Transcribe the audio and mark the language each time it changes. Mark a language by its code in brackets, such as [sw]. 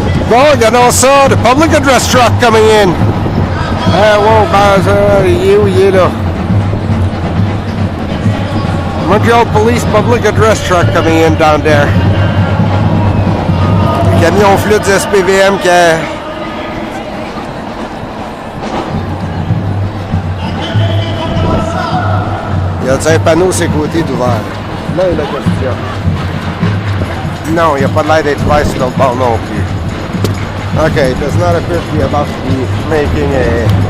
[fr] Bon, regardons ça, [en] the public address truck coming in. [fr] Wow, il est là. [en] Montreal Police Public Address Truck coming in down there. [fr] Le camion flûte du SPVM qui a... Il y a un panneau sur le côté d'ouvert. Là, il y a la question. Non, il n'y a pas de l'air d'être ouvert sur l'autre bord non plus. [en] Okay, it does not appear to be about to be making a...